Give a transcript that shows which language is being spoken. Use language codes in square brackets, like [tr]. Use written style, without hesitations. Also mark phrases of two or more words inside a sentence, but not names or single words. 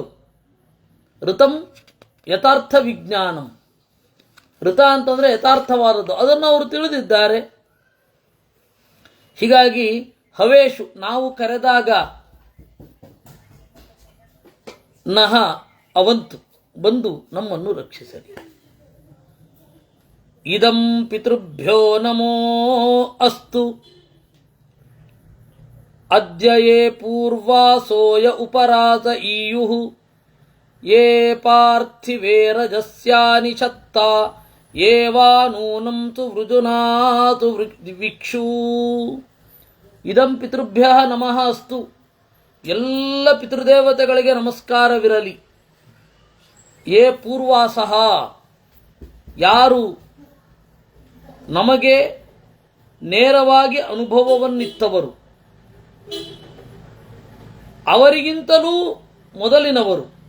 [sa] ಋತಂ ಯಥಾರ್ಥ ವಿಜ್ಞಾನಂ, [kn] ಋತ ಅಂತಂದರೆ ಯಥಾರ್ಥವಾದದ್ದು, ಅದನ್ನು ಅವರು ತಿಳಿದಿದ್ದಾರೆ. ಹೀಗಾಗಿ ಹವೇಶು, ನಾವು ಕರೆದಾಗ [sa] ನಹ ಅವಂತು, [kn] ಬಂದು ನಮ್ಮನ್ನು ರಕ್ಷಿಸಲಿ. [sa] ಇದಂ ಪಿತೃಭ್ಯೋ ನಮೋ ಅಸ್ತು, ಅದ್ಯ ಯೇ ಪೂರ್ವಾಸೋಯ ಉಪರಾಸ ಈಯುಃ, ಯೇ ಪಾರ್ಥಿವೇ ರಜಸ್ಯಾನಿ ಶತ್ತಾ, ಯೇ ವಾ ನೂನಂ ತು ವೃಜುನಾತು ವಿಕ್ಷೂ. ಇದಂ ಪಿತೃಭ್ಯ ನಮಃ ಅಸ್ತು, [kn] ಎಲ್ಲ ಪಿತೃದೇವತೆಗಳಿಗೆ ನಮಸ್ಕಾರವಿರಲಿ. [sa] ಯೇ ಪೂರ್ವಾಸಃ, [kn] ಯಾರು ನಮಗೆ ನೇರವಾಗಿ ಅನುಭವವನ್ನಿತ್ತವರು, ಅವರಿಗಿಂತಲೂ ಮೊದಲಿನವರು.